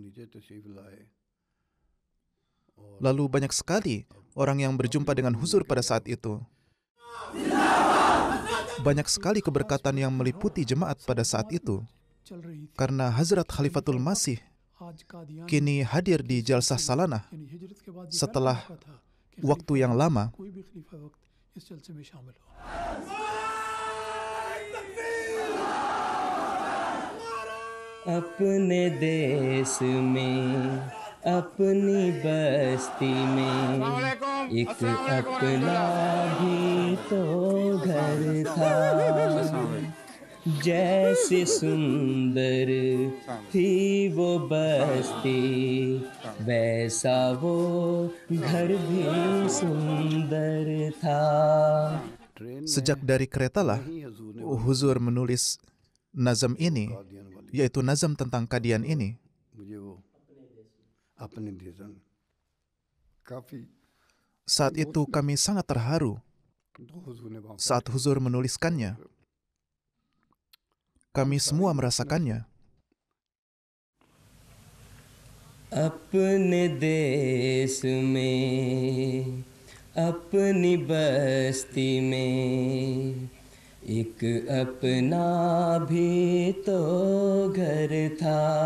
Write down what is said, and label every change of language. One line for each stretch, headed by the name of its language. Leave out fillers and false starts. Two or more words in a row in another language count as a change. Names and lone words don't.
Indonesian: Lalu banyak sekali orang yang berjumpa dengan Huzur pada saat itu. Banyak sekali keberkatan yang meliputi jemaat pada saat itu. Karena Hazrat Khalifatul Masih kini hadir di Jalsah Salanah setelah waktu yang lama.
Urdu: اپنے دیس میں اپنی بستی میں ایک اپنا بھی تو گھر تھا جیسے سندر تھی وہ بستی ویسا وہ گھر بھی سندر تھا.
Indonesian: Sejak dari keretalah Huzur menulis nazam ini, yaitu nazam tentang Qadian ini. Saat itu kami sangat terharu saat Huzur menuliskannya. Kami semua merasakannya.
Urdu: اپنے دیس میں اپنی بستی میں ایک اپنا بھی تو گھر تھا